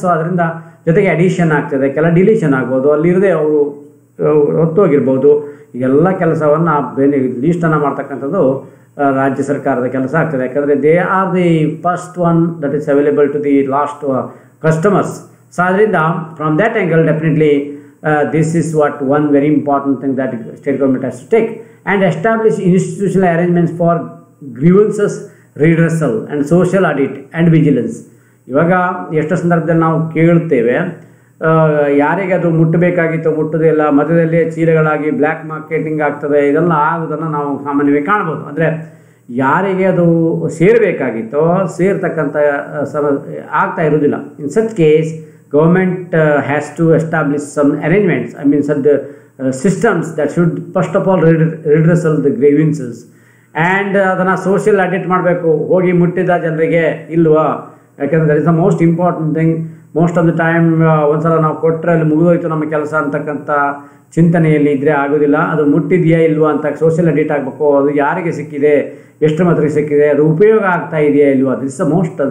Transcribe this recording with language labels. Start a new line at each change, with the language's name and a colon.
Kannada: So ಅದರಿಂದ ಜೊತೆಗೆ addition ಆಗ್ತದೆ, ಕೆಲ ಡಿಲೀಷನ್ ಆಗ್ಬೋದು, ಅಲ್ಲಿರದೆ ಅವರು ಹೊತ್ತೋಗಿರ್ಬೋದು. ಎಲ್ಲ ಕೆಲಸವನ್ನು ಲೀಸ್ಟನ್ನು ಮಾಡ್ತಕ್ಕಂಥದ್ದು ರಾಜ್ಯ ಸರ್ಕಾರದ ಕೆಲಸ ಆಗ್ತದೆ. ಯಾಕಂದರೆ
English: They are the first one that is available to the last customers.
Kannada: So ಅದರಿಂದ
English: From that angle definitely this is what one very important thing that state government has to take, and establish institutional arrangements for grievances redressal and social audit and vigilance.
Kannada: ಇವಾಗ ಎಷ್ಟೋ ಸಂದರ್ಭದಲ್ಲಿ ನಾವು ಕೇಳ್ತೇವೆ, ಯಾರಿಗೆ ಅದು ಮುಟ್ಟಬೇಕಾಗಿತ್ತು ಮುಟ್ಟೋದೇ ಇಲ್ಲ, ಮಧ್ಯದಲ್ಲಿ ಚೀಲಗಳಾಗಿ ಬ್ಲ್ಯಾಕ್ ಮಾರ್ಕೆಟಿಂಗ್ ಆಗ್ತದೆ, ಇದೆಲ್ಲ ಆಗೋದನ್ನು ನಾವು ಸಾಮಾನ್ಯವಾಗಿ ಕಾಣ್ಬೋದು. ಅಂದರೆ ಯಾರಿಗೆ ಅದು ಸೇರಬೇಕಾಗಿತ್ತೋ ಸೇರ್ತಕ್ಕಂಥ ಆಗ್ತಾ ಇರೋದಿಲ್ಲ.
English: in such case government has to establish some arrangements, such systems that should first of all redressal the grievances, and
Kannada: ಅದನ್ನು ಸೋಷಿಯಲ್ ಆಡಿಟ್ ಮಾಡಬೇಕು. ಹೋಗಿ ಮುಟ್ಟಿದ ಜನರಿಗೆ ಇಲ್ವಾ, ಯಾಕಂದರೆ
English: That is the most important thing. Most of the time
Kannada: ಒಂದ್ಸಲ ನಾವು ಕೊಟ್ಟರೆ ಅಲ್ಲಿ ಮುಗಿದೋಯ್ತು ನಮ್ಮ ಕೆಲಸ ಅಂತಕ್ಕಂಥ ಚಿಂತನೆಯಲ್ಲಿ ಇದ್ದರೆ ಆಗೋದಿಲ್ಲ. ಅದು ಮುಟ್ಟಿದೆಯಾ ಇಲ್ವಾ ಅಂತ ಸೋಷಿಯಲ್ ಆಡಿಟ್ ಆಗಬೇಕು. ಅದು ಯಾರಿಗೆ ಸಿಕ್ಕಿದೆ, ಎಷ್ಟು ಮಾತ್ರ ಸಿಕ್ಕಿದೆ, ಅದು ಉಪಯೋಗ ಆಗ್ತಾ ಇದೆಯಾ ಇಲ್ವಾ,
English: This is the most.